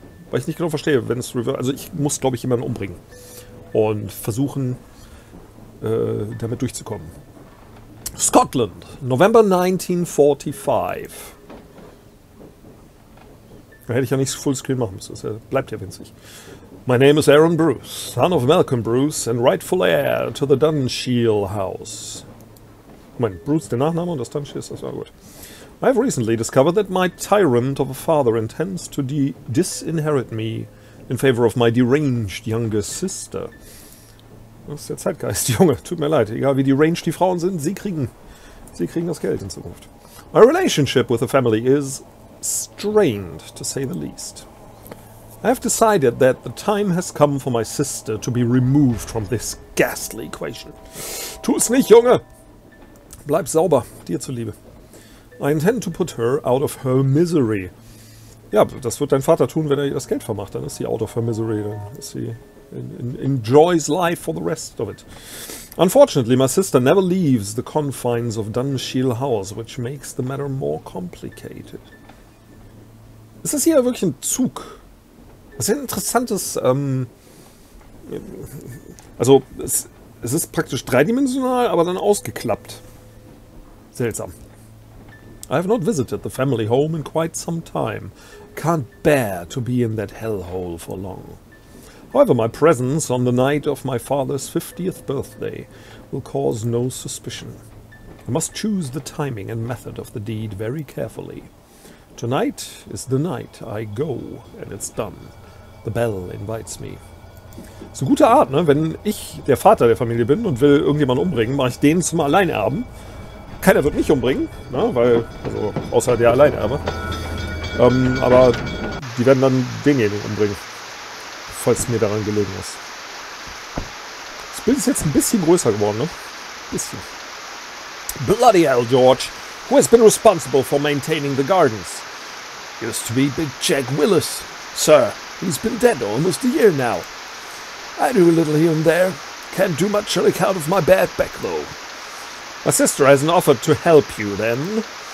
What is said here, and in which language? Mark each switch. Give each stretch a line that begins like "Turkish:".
German: Weil ich nicht genau verstehe, wenn es Reverse... Also ich muss, glaube ich, jemanden umbringen. Und versuchen, damit durchzukommen.
English: Scotland, November 1945.
German: Da hätte ich ja nicht Fullscreen machen müssen. Das bleibt ja winzig.
English: My name is Aaron Bruce, son of Malcolm Bruce and rightful heir to the Dunshiel House.
German: Moment, Bruce der Nachname und das Dunshiel ist das war gut.
English: I have recently discovered that my tyrant of a father intends to disinherit me in favor of my deranged younger sister.
German: Das ist der Zeitgeist, Junge. Tut mir leid. Egal wie deranged die Frauen sind, sie kriegen das Geld in Zukunft.
English: My relationship with the family is strained, to say the least. I have decided that the time has come for my sister to be removed from this ghastly equation.
German: Tu es nicht, Junge! Bleib sauber, dir zuliebe.
English: I intend to put her out of her misery.
German: Ja, das wird dein Vater tun, wenn er ihr das Geld vermacht. Dann ist sie
English: out of her misery.
German: Dann ist sie
English: enjoys life for the rest of it. Unfortunately, my sister never leaves the confines of Dunshiel House, which makes the matter more complicated.
German: Ist das hier wirklich ein Zug? Das ist ein interessantes... also, es ist praktisch dreidimensional, aber dann ausgeklappt. Seltsam.
English: I have not visited the family home in quite some time. Can't bear to be in that hellhole for long. However, my presence on the night of my father's 50th birthday will cause no suspicion. I must choose the timing and method of the deed very carefully. Tonight is the night I go, and it's done. The bell invites me.
German: Ist eine gute Art, ne? Wenn ich der Vater der Familie bin und will irgendjemanden umbringen, mache ich den zum Alleinerben. Keiner wird mich umbringen, ne? Weil, also außer der Alleinerbe. Aber die werden dann denjenigen umbringen. Falls mir daran gelegen ist. Das Bild ist jetzt ein bisschen größer geworden, ne? Bisschen.
English: Bloody hell, George. Who has been responsible for maintaining the gardens? Used to be Big Jack Willis. Sir, he's been dead almost a year now. I do a little here and there. Can't do much on account of my bad back, though. My sister hasn't offered to help you, then?